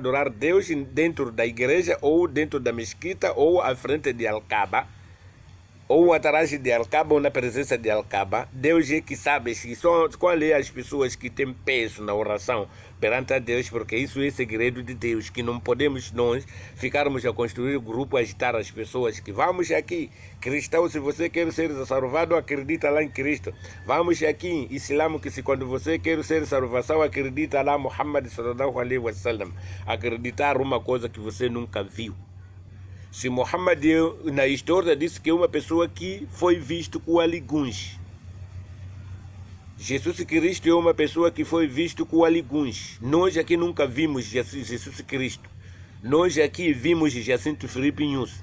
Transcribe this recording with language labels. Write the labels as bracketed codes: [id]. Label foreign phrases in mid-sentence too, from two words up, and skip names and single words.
[pt] adorar Deus dentro da igreja ou dentro da mesquita ou à frente de Al-Kaaba, ou atrás de Al-Kaaba ou na presença de Al-Kaaba, Deus é que sabe qual é as pessoas que têm peso na oração perante a Deus, porque isso é segredo de Deus, que não podemos nós ficarmos a construir grupo, agitar as pessoas que vamos aqui, cristão, se você quer ser salvado, acredita lá em Cristo. Vamos aqui, islamo, que se quando você quer ser salvação, acredita lá Muhammad [ar] صلى الله عليه وسلم. [pt] Acreditar uma coisa que você nunca viu. Se Muhammad na história disse que é uma pessoa que foi visto com aliguns. Jesus Cristo é uma pessoa que foi visto com aliguns. Nós aqui nunca vimos Jesus Cristo. Nós aqui vimos Jacinto Filipe Nunes.